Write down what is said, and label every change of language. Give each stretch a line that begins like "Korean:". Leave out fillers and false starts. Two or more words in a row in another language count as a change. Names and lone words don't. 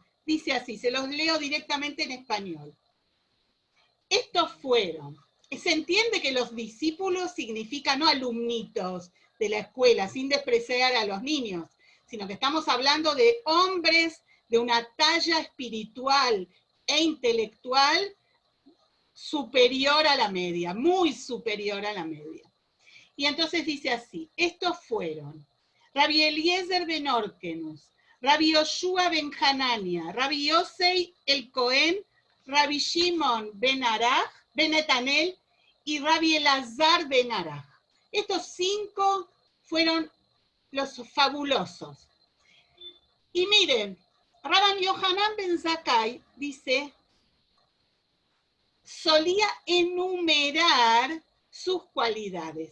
Spanish: Dice así, se los leo directamente en español. Estos fueron, se entiende que los discípulos significan no alumnitos de la escuela, sin despreciar a los niños, sino que estamos hablando de hombres de una talla espiritual e intelectual superior a la media, muy superior a la media. Y entonces dice así, estos fueron Rabbi Eliezer ben Orkenus, Rabbi Yoshua ben Hanania, Rabbi Yosei el Cohen, Rabbi Shimon ben Araj, ben Netanel y Rabbi Elazar ben Araj. Estos 5 fueron los fabulosos. Y miren, Rabban Yohanan Ben Zakkai dice, solía enumerar sus cualidades.